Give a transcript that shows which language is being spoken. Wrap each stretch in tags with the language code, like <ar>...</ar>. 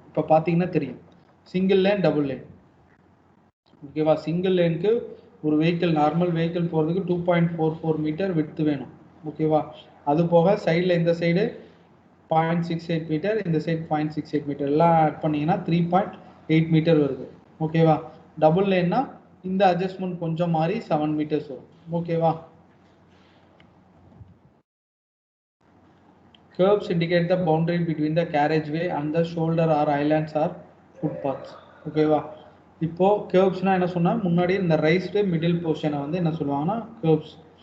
<ta>இப்போ பார்த்தீங்கன்னா தெரியும், சிங்கிள் லேன், டபுள் லேன். ஓகேவா, சிங்கிள் லேனுக்கு ஒரு வெஹிக்கிள், நார்மல் வெஹிக்கிள் போகிறதுக்கு 2.44 மீட்டர் விட்த் வேணும். ஓகேவா, அது போக சைடில் இந்த சைடு 0.68 மீட்டர், இந்த சைடு 0.68 மீட்டர், எல்லாம் ஆட் பண்ணீங்கன்னா 3.8 மீட்டர் வருது. ஓகேவா, டபுள் லேன்னா இந்த அட்ஜஸ்ட்மெண்ட் கொஞ்சம் மாறி 7 மீட்டர்ஸ் வரும்.</ta> <en>ஓகேவா, curves indicate the boundary between the carriageway and the shoulder or islands or footpaths.</en> <ta>ஓகேவா, இப்போ கேர்வ்ஸ்னா என்ன சொன்னா, முன்னாடி இந்த ரைஸ்டு மிடில் போர்ஷனை வந்து என்ன சொல்லுவாங்கன்னா கேர்வ்ஸ்.</ta>